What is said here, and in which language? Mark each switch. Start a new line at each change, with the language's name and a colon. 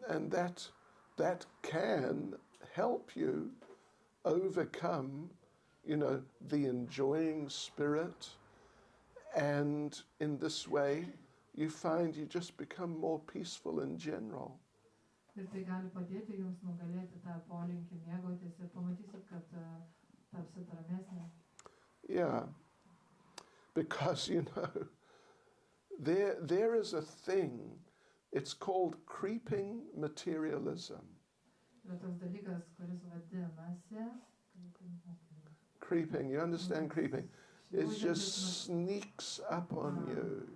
English: And that can help you overcome, you know, the enjoying spirit, and in this way you find you just become more peaceful in general.
Lithuanian: Ir tai gali padėti jums nugalėti tą polinkį mėgautis ir pamatysit, kad tapsit ramesnė.
English: Yeah, because, you know, there is a thing, it's called creeping materialism.
Lithuanian: Yra toks dalykas, kuris vadinasi...
English: Creeping, you understand creeping? It just sneaks up on you.